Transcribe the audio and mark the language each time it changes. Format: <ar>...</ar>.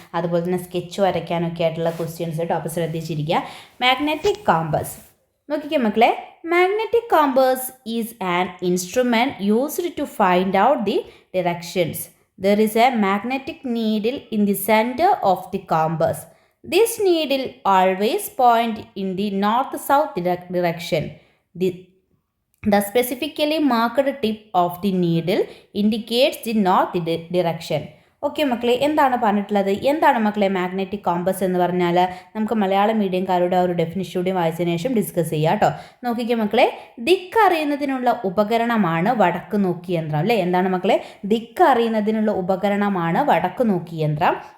<ml>അതുപോലെ തന്നെ സ്കെച്ച് വരയ്ക്കാനൊക്കെ ആയിട്ടുള്ള ക്വസ്റ്റ്യൻസ് കേട്ടോ. അപ്പോൾ ശ്രദ്ധിച്ചിരിക്കുക.</ml> <en>magnetic compass</en> <ml>നോക്കിക്കേ മക്കളെ,</ml> <en>Magnetic compass is an instrument used to find out the directions. There is a magnetic needle in the centre of the compass. This needle always point in the north-south direction. The specifically marked tip of the needle indicates the north direction.</en> <ml>Okay മക്കളെ, എന്താണ് പറഞ്ഞിട്ടുള്ളത്? എന്താണ് മക്കളെ magnetic compass എന്ന് പറഞ്ഞാൽ? നമുക്ക് മലയാളം മീഡിയംകാരുടെ ഒരു definition കൂടി വായിച്ചതിന് ശേഷം ഡിസ്കസ് ചെയ്യാം കേട്ടോ. നോക്കിക്കേ മക്കളെ, ദിക്ക് അറിയുന്നതിനുള്ള ഉപകരണമാണ് വടക്ക് നോക്കി യന്ത്രം അല്ലേ? എന്താണ് മക്കളെ? ദിക്ക് അറിയുന്നതിനുള്ള ഉപകരണമാണ് വടക്ക് നോക്കി യന്ത്രം.</ml>